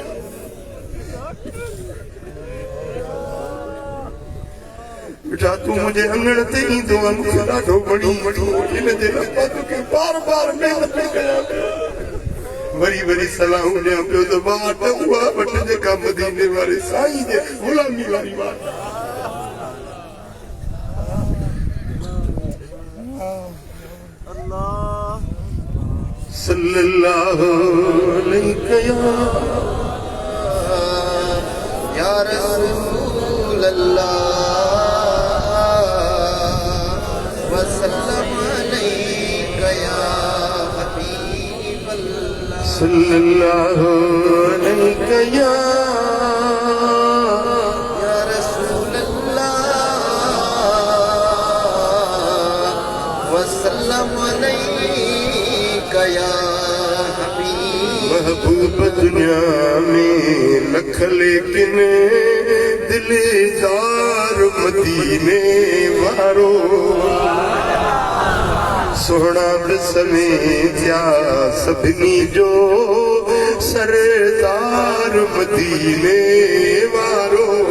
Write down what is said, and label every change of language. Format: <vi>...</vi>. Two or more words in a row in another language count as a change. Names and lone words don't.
<sd>बेटा तूं मुंहिंजे अंगण ते ईंदो आहे मूंखे ॾाढो वणींदो इन जे लाइ मां तोखे बार बार महिनत कयां वरी वरी सलाहूं ॾियां पियो त वाट उहा वट जेका मदीने वारे साईं जे ग़ुलामी वारी वाट</sd> <ar>صلى الله عليه يا رسول الله وسلم عليك يا حبيب الله صلى الله عليه يا رسول الله وسلم عليك يا</ar> <sd>महबूब दुनिया में लख लेकिन दिलदार मदीने वारो सोहना ॾिसने थिया सभिनी जो सरदार मदीने वारो</sd>